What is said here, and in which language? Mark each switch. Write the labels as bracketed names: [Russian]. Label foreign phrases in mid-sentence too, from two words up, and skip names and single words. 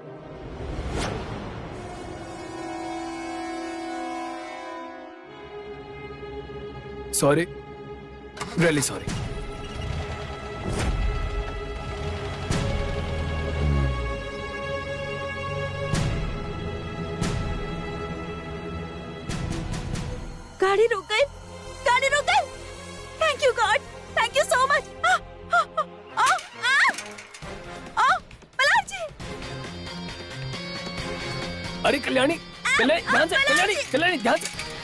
[English] Sorry, really sorry. [Hindi] गाड़ी रुक गई, गाड़ी रुक गई। [English] Thank you God, thank you so much. मल्हार जी! [Hindi] अरे कल्याणी, कल्याणी ध्यान से, कल्याणी, कल्याणी ध्यान से।